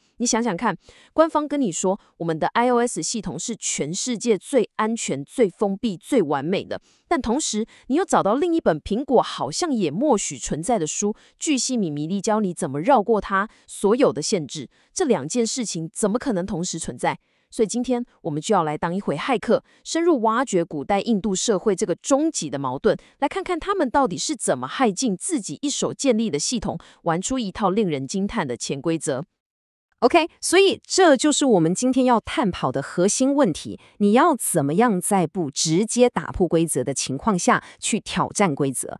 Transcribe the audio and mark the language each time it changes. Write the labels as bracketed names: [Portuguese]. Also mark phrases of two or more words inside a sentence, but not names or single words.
[Chinese] 你想想看，官方跟你說我們的 iOS 系統是全世界最安全、最封閉、最完美的，但同時你又找到另一本蘋果好像也默許存在的書，巨細靡遺地教你怎麼繞過它所有的限制。這兩件事情怎麼可能同時存在？所以今天我們就要來當一回駭客，深入挖掘古代印度社會這個終極的矛盾，來看看他們到底是怎麼駭進自己一手建立的系統，玩出一套令人驚嘆的潛規則。OK， 所以這就是我們今天要探討的核心問題，你要怎麼樣在不直接打破規則的情況下去挑戰規則？